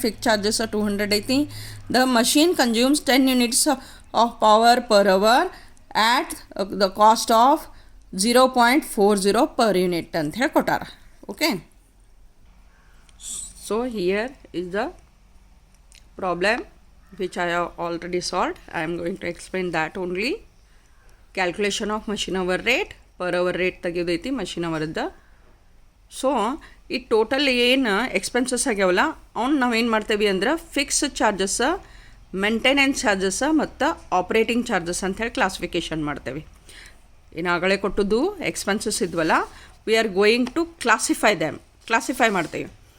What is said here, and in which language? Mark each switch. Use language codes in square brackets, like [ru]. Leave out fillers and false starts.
[en] Fix charges 200 ಐತಿ. The machine consumes 10 units of power per hour at the cost of 0.40 per unit [kn] ಅಂತ ಹೇಳಿ ಕೊಟ್ಟಾರ. [en] Okay, so here is the problem which I have already solved. I am going to explain that only. Calculation of machine hour rate, per hour rate [kn] ತೆಗೆಯೋದೈತಿ machine ಅವರದ್ದು. So ಈ total ಏನು expenses ಆಗ್ಯಾವಲ್ಲ ಅವ್ನು ನಾವೇನು ಮಾಡ್ತೇವೆ ಅಂದ್ರೆ ಫಿಕ್ಸ್ ಚಾರ್ಜಸ್, ಮೇಂಟೆನೆನ್ಸ್ ಚಾರ್ಜಸ್ ಮತ್ತು operating charges ಅಂಥೇಳಿ classification ಮಾಡ್ತೇವೆ. ಏನಾಗಲೇ ಕೊಟ್ಟದ್ದು expenses ಇದ್ವಲ್ಲ, [en] we are going to classify [kn] ಮಾಡ್ತೇವೆ.